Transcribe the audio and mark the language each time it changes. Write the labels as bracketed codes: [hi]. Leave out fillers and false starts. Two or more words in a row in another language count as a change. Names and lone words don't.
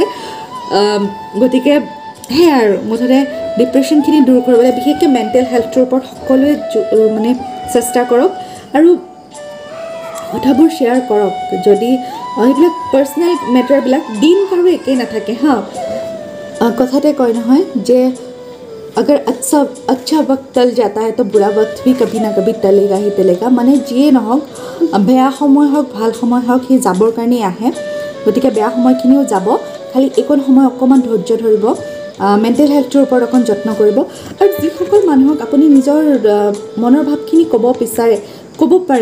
[as] গতিকে সেয়াই আৰু মুঠতে ডিপ্ৰেশ্যনখিনি দূৰ কৰিবলৈ, বিশেষকৈ মেণ্টেল হেল্থটোৰ ওপৰত সকলোৱে মানে চেষ্টা কৰক, আৰু কথাবোৰ শ্বেয়াৰ কৰক। যদি এইবিলাক পাৰ্চনেল মেটাৰবিলাক, দিন কাৰো একেই নাথাকে হা। কথাতে কয় নহয় যে [hi] अगर अच्छा वक्त टल जाता है तो बुरा वक्त भी कभी ना कभी टलेगा ही टलेगा। [as] মানে যিয়ে নহওক, বেয়া সময় হওক ভাল সময় হওক, সি যাবৰ কাৰণেই আহে। গতিকে বেয়া সময়খিনিও যাব, খালি এইকণ সময় অকণমান ধৈৰ্য ধৰিব, মেণ্টেল হেল্থটোৰ ওপৰত অকণ যত্ন কৰিব। আৰু যিসকল মানুহক আপুনি নিজৰ মনৰ ভাৱখিনি ক'ব বিচাৰে, ক'ব পাৰে।